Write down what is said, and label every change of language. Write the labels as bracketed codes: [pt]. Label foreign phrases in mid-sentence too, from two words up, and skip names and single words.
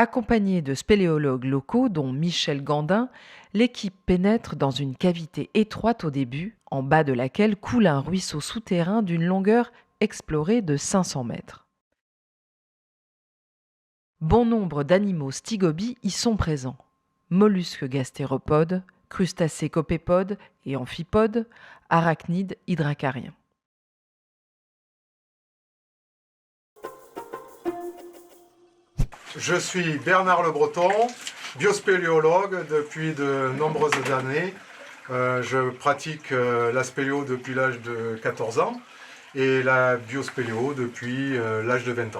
[fr] Accompagnée de spéléologues locaux, dont Michel Gandin, l'équipe pénètre dans une cavité étroite au début, en bas de laquelle coule un ruisseau souterrain d'une longueur explorée de 500 mètres. Bon nombre d'animaux stygobies y sont présents. Mollusques gastéropodes, crustacés copépodes et amphipodes, arachnides hydracariens. Je suis Bernard Le Breton, biospéléologue depuis de nombreuses années. Je pratique la spéléo depuis l'âge de 14 ans et la biospéléo depuis l'âge de 20 ans.